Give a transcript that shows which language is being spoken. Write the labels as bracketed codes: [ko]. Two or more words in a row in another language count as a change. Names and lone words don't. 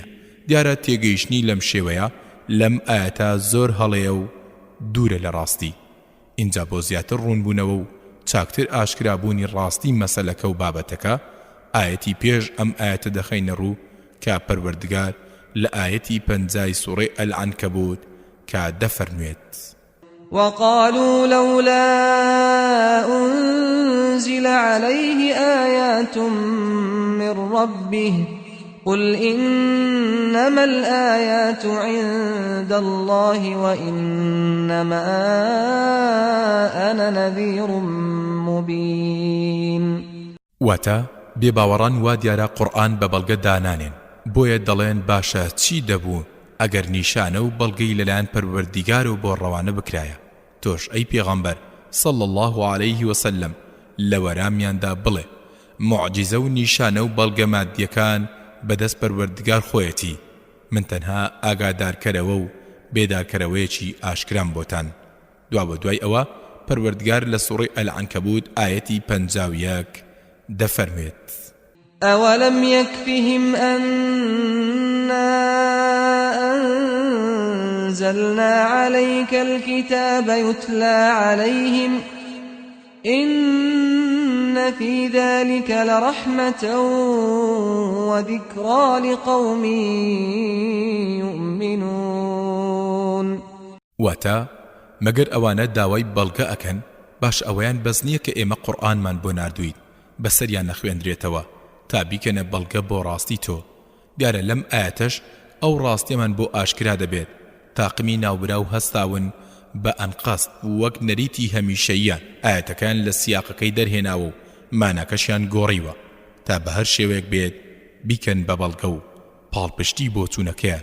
[ckb] دیارە تێگەیشتنی لەم شێوەیە لەم ئاەتە زۆر هەڵەیە و دوورە لە ڕاستی اینجا بۆ زیاتر ڕوونبوونەوە و چاکتر ئاشکرابوونی ڕاستی مەسەلەکە و بابەتەکە ئاەتی پێش ئەم ئاەتە دەخەینە ڕوو کە پەروەردگار لە ئاەتی پەنجای سوڕەی ئەلعنکەبوت کە دەفەرموێت [ar] وقالوا لولا أنزل عليه آيات من ربه قل إنما الآيات عند الله وإنما أنا نذير مبين [ckb] واتا بێباوەڕان وا دیارە قورئان بە بەڵگە دانانێن بۆیە دەڵێن باشە چی دەبوو ئەگەر نیشانە و بەڵگەی لەلایەن پەروەردیگار و بۆ ڕەوانە بکرایە تۆش ئەی پێغەمبەر [ar] صلی الله عليه وسلم [ckb] لە وەرامیاندا بڵێ معجزە و نیشانە و بەڵگە مادیەکان بەدەست پەروەردگار خۆیەتی من تەنها ئاگادارکەرەوە و بێدارکەرەوەیەکی ئاشکرام بۆتان. دوا بە دوای ئەوە پەروەردگار لە سوڕەی ئەلعنکەبوت ئاەتی 51 دەفەرمێت [ar] أولم يكفهم أنا أنزلنا عليك الكتاب يتلى عليهم إن في ذلك لرحمة وذكرى لقوم يؤمنون. [ckb] واتا مەگەر ئەوانە داوای بەڵگە ئەکەن باش ئەوەیان بەس نییە کە ئێمە قورئانمان بۆ ناردووین بەسەریان نەخوێندرێتەوە تا بیکەنە بەڵگە بۆ ڕاستی تۆ. دیارە لەم ئاەتەش ئەو ڕاستیەمان بۆ ئاشکرا دەبێت تاقمی ناوبرا و هەستاون بە ئەنقەست وەک نەریتی هەمیشەییان ئاەتەکان لە سیاقەکەی دەرهێناوە و ماناکەشیان گۆڕیوە تا بە هەر شێوەیەک بێت بیکەن بە بەڵگە و پاڵپشتی بۆ چوونەکەیان.